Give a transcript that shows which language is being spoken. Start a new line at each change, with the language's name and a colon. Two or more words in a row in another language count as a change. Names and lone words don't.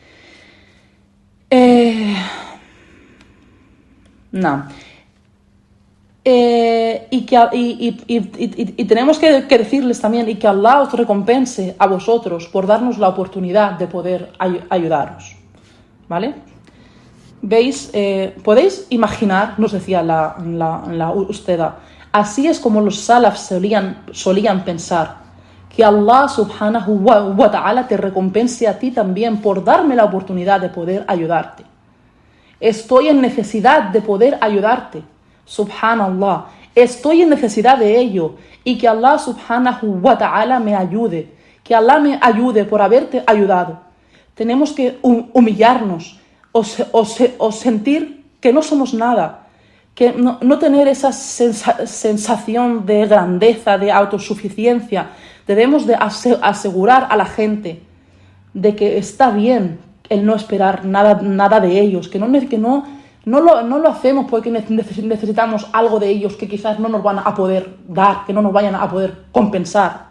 Spanish: Y tenemos que decirles también, y que Allah os recompense a vosotros por darnos la oportunidad de poder ayudaros, ¿vale? ¿Veis? ¿Podéis imaginar? Nos decía la Usteda, así es como los salaf solían pensar, que Allah
Arabic: سبحانه وتعالى
Spanish: te recompense a ti también por darme la oportunidad de poder ayudarte. Estoy en necesidad de poder ayudarte. Subhanallah, estoy en necesidad de ello, y que Allah
Arabic: سبحانه وتعالى
Spanish: me ayude, que Allah me ayude por haberte ayudado. Tenemos que humillarnos o sentir que no somos nada, que no tener esa sensación de grandeza, de autosuficiencia. Debemos de asegurar a la gente de que está bien el no esperar nada de ellos, que no lo hacemos porque necesitamos algo de ellos que quizás no nos van a poder dar, que no nos vayan a poder compensar.